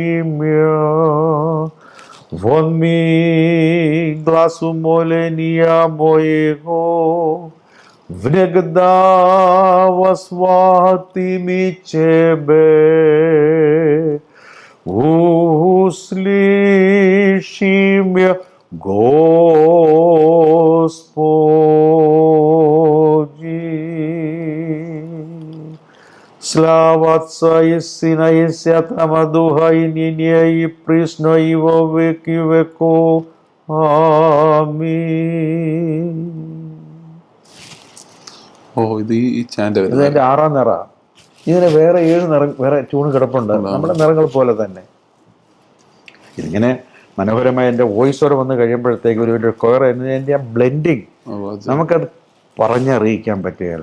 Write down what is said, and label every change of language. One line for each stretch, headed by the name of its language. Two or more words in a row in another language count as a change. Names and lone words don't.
Church Slavic: меня, вон миг гласу моления моего, внегда восхватими Тебе, услыши меня, Господи. Слава Отца и Сына и Святого Духа, и ныне и присно и во веки веков.
Malayalam: ആമീൻ. ഓ ഇത് ഈ ചാൻഡ് ഇത് അതിൻ്റെ 6-ാം നിറ. ഇതിന് വേറെ 7 നിറം വേറെ ട്യൂൺ കിടപ്പുണ്ട്, നമ്മുടെ നിറങ്ങൾ പോലെ തന്നെ. ഇതിങ്ങനെ മനോഹരമായ എൻ്റെ
English: voice over
Malayalam: വന്ന് കഴിയുമ്പോഴത്തേക്ക് ഒരു കൊയർ എൻ്റെ ആ ബ്ലെൻഡിങ് നമുക്കത് പറഞ്ഞറിയിക്കാൻ പറ്റുകയില്ല.